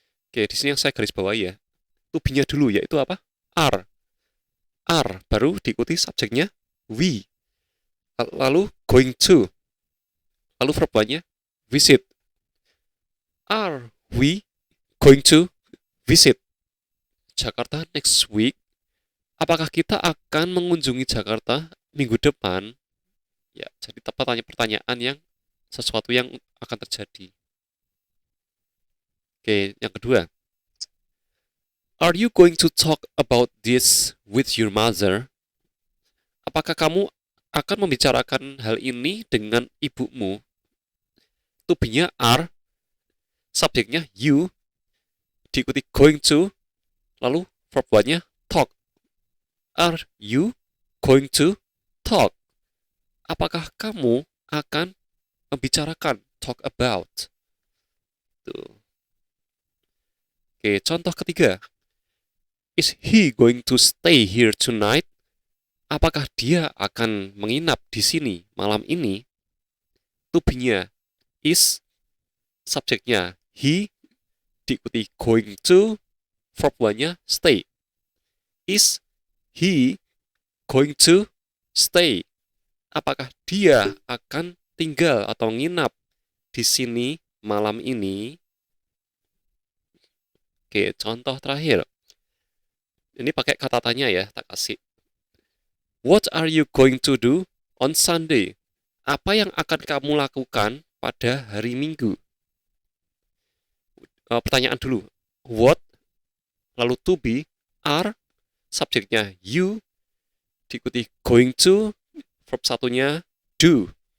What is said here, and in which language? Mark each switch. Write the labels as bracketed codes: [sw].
[id] Oke, di sini yang saya garis bawahi ya. To be-nya dulu yaitu apa? Are. Are. Baru diikuti subjeknya we. Lalu going to. Lalu verb one-nya visit. [en] Are we going to visit Jakarta next week? [id] Apakah kita akan mengunjungi Jakarta minggu depan? Ya, jadi pertanyaan yang sesuatu yang akan terjadi. Oke, yang kedua. [en] Are you going to talk about this with your mother? [id] Apakah kamu akan membicarakan hal ini dengan ibumu? To be-nya are, subjeknya you, diikuti going to, lalu verb one-nya talk. [en] Are you going to talk? [id] Apakah kamu akan membicarakan, [en] talk about? [id] Tuh. Oke, contoh ketiga. [en] Is he going to stay here tonight? [id] Apakah dia akan menginap di sini malam ini? To be-nya is, subjeknya he, diikuti going to, verb one-nya stay. [en] Is he going to stay? [id] Apakah dia akan tinggal atau nginap di sini malam ini? Oke, contoh terakhir. Ini pakai kata tanya ya, tak kasih. [en] What are you going to do on Sunday? [id] Apa yang akan kamu lakukan pada hari Minggu? Pertanyaan dulu. What, lalu to be, are, subjeknya you, diikuti going to, verb satunya do.